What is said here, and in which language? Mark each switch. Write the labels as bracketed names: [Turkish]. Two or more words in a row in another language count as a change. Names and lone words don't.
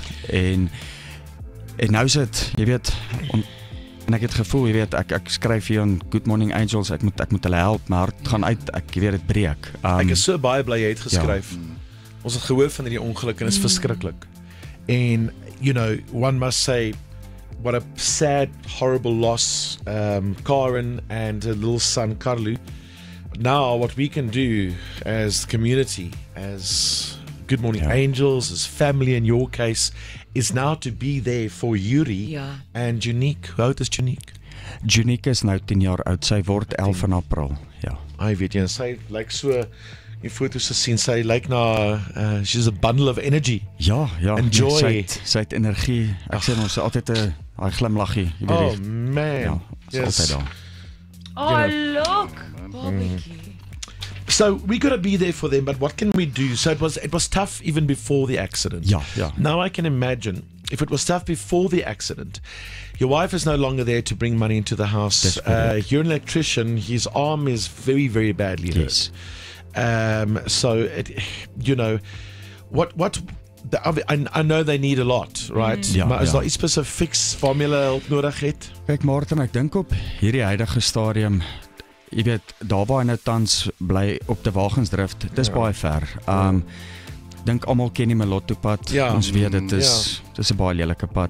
[Afrikaans] En nou is dit, jy weet, en ek het gevoel, jy weet, ek skryf hier aan Good Morning Angels, ek moet hulle help, maar het gaan uit, ek weet dit breek. Ek is so baie bly jy het geskryf. Ons het gehoor van hierdie ongeluk en is verskriklik. En, [English] you know, one must say, what a sad, horrible loss. Karen and her little son, Carlu. Now, what we can do as community, as Good Morning Angels, as family in your case, is now to be there for Yuri and Junique. [Afrikaans] Hoe oud is Junique? Junique is nou 10 jaar oud. Sy word 11 in April. Ja. Hy weet jy, sy lyk so, die foto's gesien, sy lyk na, [English] she's a bundle of energy. [Afrikaans] Ja, [English] and joy. [Afrikaans] Sy het energie. Ek sê ons altyd 'n glimlaggie. [English] Oh man. [Afrikaans] Ja, yes. Altyd daar. [English] Oh, look! Barbecue. So we got to be there for them, but what can we do? So it was tough even before the accident. Yeah. Now I can imagine if it was tough before the accident. Your wife is no longer there to bring money into the house. You're an electrician. His arm is very, very badly hurt. So I know they need a lot, right? [Afrikaans] Maar is daar iets spesifieks formule hulp nodig het? Kyk Martin, ek dink op hierdie huidige stadium, jy weet, daar waar hy nou tans bly op die Wagensdrift, dis baie ver. Dink almal ken die Malotto pad. Ons weet dit is 'n baie lelike pad.